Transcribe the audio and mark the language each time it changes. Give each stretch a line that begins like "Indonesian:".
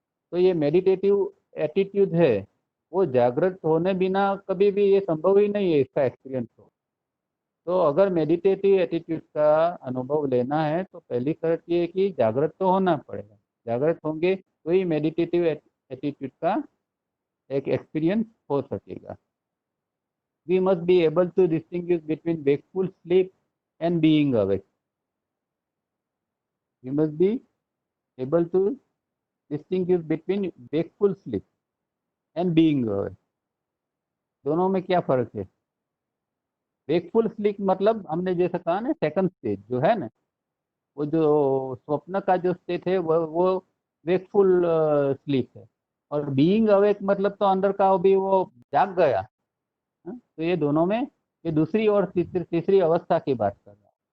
Hindi: तो ये meditative attitude है, वो जागृत होने बिना कभी भी ये संभव ही नहीं है इसका एक्सपीरियंस हो। तो अगर मेडिटेटिव एटीट्यूड का अनुभव लेना है तो पहली शर्त ये है कि जागृत तो होना पड़ेगा। जागृत होंगे तो ही मेडिटेटिव एटीट्यूड का एक एक्सपीरियंस हो सकेगा।
English: We must be able to distinguish between wakeful sleep and being awake. We must be able to distinguish between wakeful sleep and being awake।
Hindi: दोनों में क्या फर्क है? वेकफुल स्लीप मतलब हमने जैसा कहा ना, सेकंड स्टेज जो है ना, वो जो स्वप्न का जो स्टेट है वो वेकफुल स्लीप है। और बीइंग अवेक मतलब तो अंदर का भी वो जाग गया। तो ये दोनों में, ये दूसरी और तीसरी अवस्था की बात कर रहा है।